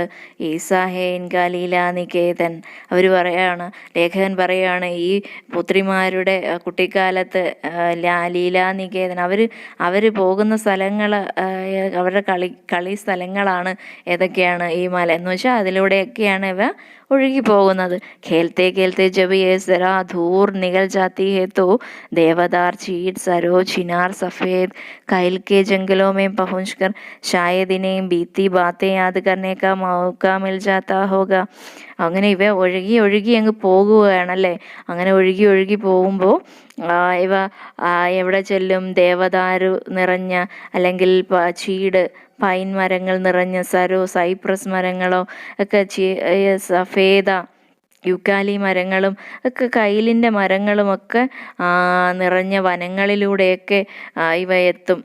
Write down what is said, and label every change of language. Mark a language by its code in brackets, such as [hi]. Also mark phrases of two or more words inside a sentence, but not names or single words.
[ml] ഈസാഹേൻ ഗലീല നികേതൻ, അവർ പറയാണ്, ലേഖകൻ പറയാണ് ഈ പുത്രിമാരുടെ കുട്ടിക്കാലത്ത് ലീലാനികേതൻ, അവർ പോകുന്ന സ്ഥലങ്ങൾ, അവരുടെ കളി സ്ഥലങ്ങളാണ് ഏതൊക്കെയാണ്? ഈ മല എന്ന് വെച്ചാൽ അതിലൂടെയൊക്കെയാണ് ഇവ ഒഴുകി പോകുന്നത്. [hi] खेलते खेलते जब ये जरा दूर निकल जाती है तो देवदार, चीड़, सरों, चिनार, सफ़ेद कायल के जंगलों में पहुंचकर शायद इन्हें बीती बातें याद करने का मौका मिल जाता होगा. [ml] അങ്ങനെ ഇവ ഒഴുകി ഒഴുകി അങ്ങ് പോകുകയാണല്ലേ. അങ്ങനെ ഒഴുകി ഒഴുകി പോകുമ്പോൾ ഇവ എവിടെ ചെല്ലും? ദേവദാരു നിറഞ്ഞ, അല്ലെങ്കിൽ ചീട് പൈൻ മരങ്ങൾ നിറഞ്ഞ, സരോ സൈപ്രസ് മരങ്ങളോ ഒക്കെ, സഫേദ യുക്കാലി മരങ്ങളും ഒക്കെ, കയിലിൻ്റെ മരങ്ങളുമൊക്കെ നിറഞ്ഞ വനങ്ങളിലൂടെയൊക്കെ ഇവ എത്തും.